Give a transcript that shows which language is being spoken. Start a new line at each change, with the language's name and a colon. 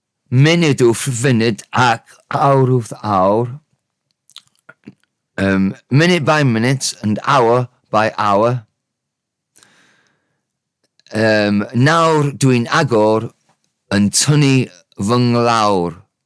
Welsh: Munud wrth funud ac awr wrth awr.
English: Minute by minute and hour by hour.
Welsh: Nawr dwi'n agor yn tynnu fy nglawr.